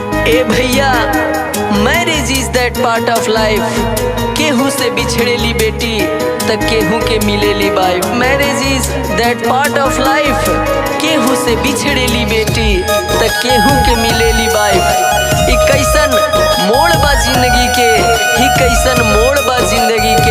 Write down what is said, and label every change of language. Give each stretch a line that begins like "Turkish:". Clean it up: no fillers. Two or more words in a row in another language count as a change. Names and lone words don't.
Bhojpuri: ए भैया,
English: marriage is that part of life.
Bhojpuri: केहू से बिछड़ेली बेटी त केहू के मिलेली वाइफ।
English: marriage is that part of life.
Bhojpuri: केहू से बिछड़ेली बेटी त केहू के मिलेली वाइफ। ई कैसन मोड़ बा जिंदगी के, ही कैसन मोड़ बा जिंदगी के।